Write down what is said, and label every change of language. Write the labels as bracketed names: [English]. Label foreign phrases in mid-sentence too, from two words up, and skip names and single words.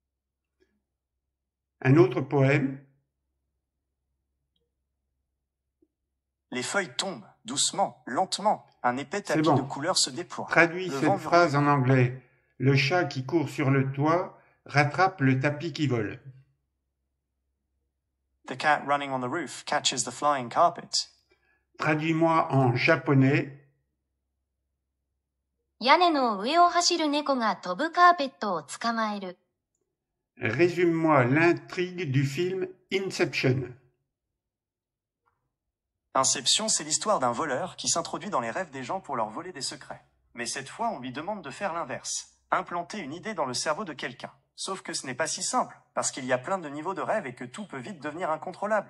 [French] Un autre poème. Les feuilles tombent, doucement, lentement. Un épais tapis de couleurs se déploie. Traduis cette phrase en anglais. Le chat qui court sur le toit rattrape le tapis qui vole. [English] The cat running on the roof catches the flying carpet. [French] Traduis-moi en japonais. [Japanese] 屋根の上を走る猫が飛ぶカーペットを捕まえる。 [French] Résume-moi l'intrigue du film Inception. Inception, c'est l'histoire d'un voleur qui s'introduit dans les rêves des gens pour leur voler des secrets. Mais cette fois, on lui demande de faire l'inverse. Implanter une idée dans le cerveau de quelqu'un. Sauf que ce n'est pas si simple, parce qu'il y a plein de niveaux de rêve et que tout peut vite devenir incontrôlable.